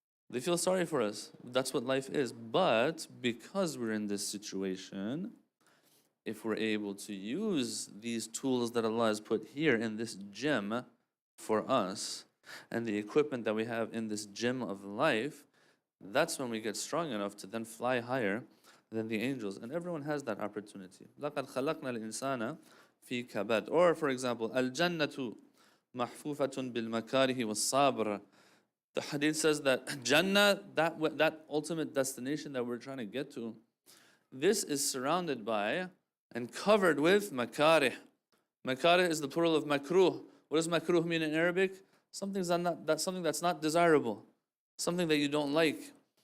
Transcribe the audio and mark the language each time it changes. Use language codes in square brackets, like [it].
[en] They feel sorry for us. That's what life is. But because we're in this situation, if we're able to use these tools that Allah has put here in this gym for us, and the equipment that we have in this gym of life, that's when we get strong enough to then fly higher than the angels. And everyone has that opportunity. [ar] لَقَدْ خَلَقْنَا الْإِنسَانَ فِي كَبَدٍ. [en] Or, for example, [ar] الْجَنَّةُ مَحْفُوفَةٌ بِالْمَكَارِهِ وَالصَّابْرِ. [en] The hadith says that Jannah, that ultimate destination that we're trying to get to, this is surrounded by and covered with makarih. Makarih is the plural of makruh. What does makruh mean in Arabic? Something that's not desirable. Something that you don't like.